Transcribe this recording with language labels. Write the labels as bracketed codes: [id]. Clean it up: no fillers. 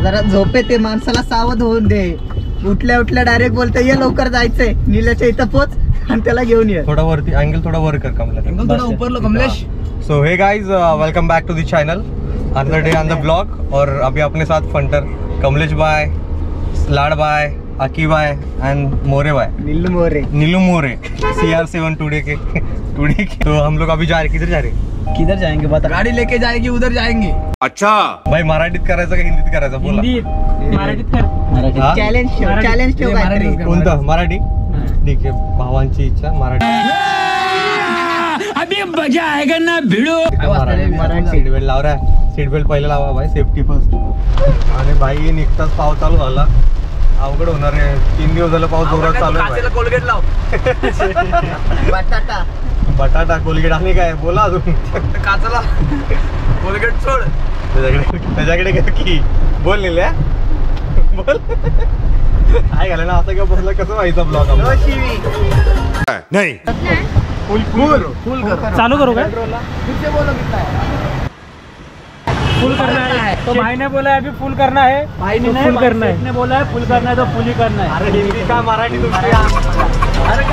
[mr] जरा झोपे ते माणसाला सावध होऊन दे. उठल्या उठल्या डायरेक्ट बोलते ये लवकर जायचंय, नीलेच्या इथं पोच आणि त्याला घेऊन ये. थोड़ा वरती एंगल थोड़ा वर कर कमलेश. [hi] एंगल थोड़ा ऊपर लो कमलेश. [en] So hey guys, welcome back to the channel. Another day on the blog. [hi] और अभी अपने साथ फंटर कमलेश भाई, लाड भाई, अकी भाई एंड मोरे भाई, नीलू मोरे CR7 टुडे के. तो हम लोग अभी जा रहे, किधर जा रहे? किधर जाएंगे बता. गाड़ी लेके जाएगी उधर जाएंगे. [mr] अच्छा भाई, मराठीत करायचं का हिंदीत करायचं? बोला. मराठीत कर. चॅलेंज ठेव काहीतरी. कोणतं? मराठी. ठीक आहे, भावांची इच्छा मराठी. [hi] अभी मजा आएगा ना भिडो. [mr] सीट बेल्ट लाव रे. सीट बेल्ट पहिले लावा भाई, [en] Safety first. [mr] आणि भाई निघताच पाऊस चालू झाला. अवघड होणार आहे. 3 दिवस झालं पाऊस जोरात चालू आहे. कोलगेट लाव. बटाटा कोलगेट आणि काय बोला अजून. काचला कोलगेट सोड. त्याच्याकडे की बोल निल्या बोल. काय घालं ना असं किंवा बसलं कसं व्हायचं ब्लॉग नाही. फुल कर. चालू करू काय? [hi] फुल करना है तो भाई ने बोला है अभी फुल करना है. भाई ने फुल करना है. ने बोला है फुल करना है तो फुल ही करना है. [mr] अरे हिंदी का मराठी तुमची.